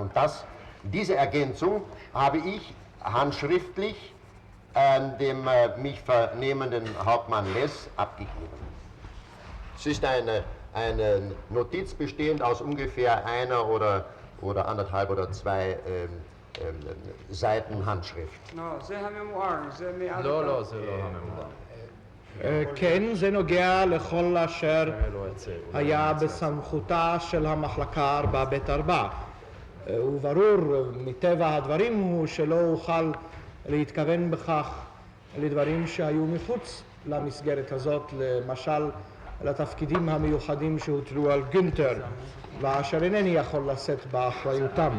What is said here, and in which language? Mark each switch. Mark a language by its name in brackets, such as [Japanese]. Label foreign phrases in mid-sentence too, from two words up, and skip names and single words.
[German] Und diese Ergänzung habe ich handschriftlich dem mich vernehmenden Hauptmann Less abgegeben. Es ist eine Notiz bestehend aus ungefähr einer oder anderthalb oder zwei Seiten Handschrift. [Hebrew] זה הממואר, זה מעל... לא, זה לא הממואר. כן, זה נוגע לכל אשר היה בסמכותה של המחלקה 4ב4. וברור מטבע הדברים הוא שלא אוכל להתכוון בכך לדברים שהיו מחוץ למסגרת הזאת, למשל לתפקידים המיוחדים שהוטלו על גונטר, ואשר אינני יכול לשאת באחריותם.